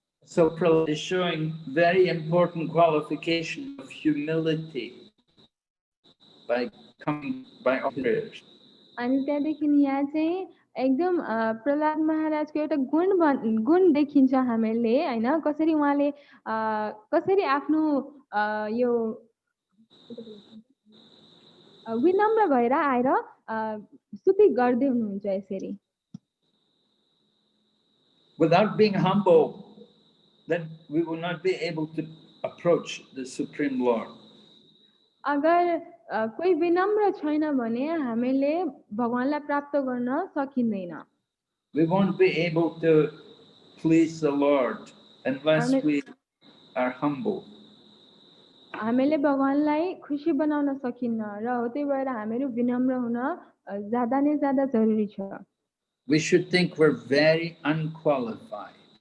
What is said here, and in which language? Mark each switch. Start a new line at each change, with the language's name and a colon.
English: So Prahlad is showing very important qualification of humility by prayers.
Nepali: अनि त्यहाँदेखि यहाँ चाहिँ एकदम प्रहलाद महाराजको एउटा गुण देखिन्छ हामीले हैन कसरी उहाँले कसरी आफ्नो यो विनम्र भएर आएर स्तुति गर्दै हुनुहुन्छ यसरी
English: Without being humble, then we will not be able to approach the Supreme Lord.
Nepali: अगर कोही विनम्र छैन भने हामीले भगवानलाई प्राप्त गर्न सकिँदैन
English: We won't be able to please the Lord unless we are humble.
Nepali: हामीले भगवानलाई खुसी बनाउन सकिन्न र हो त्यही भएर हामीहरू विनम्र हुन ज्यादा नै ज्यादा जरुरी छ
English: We should think we're very unqualified.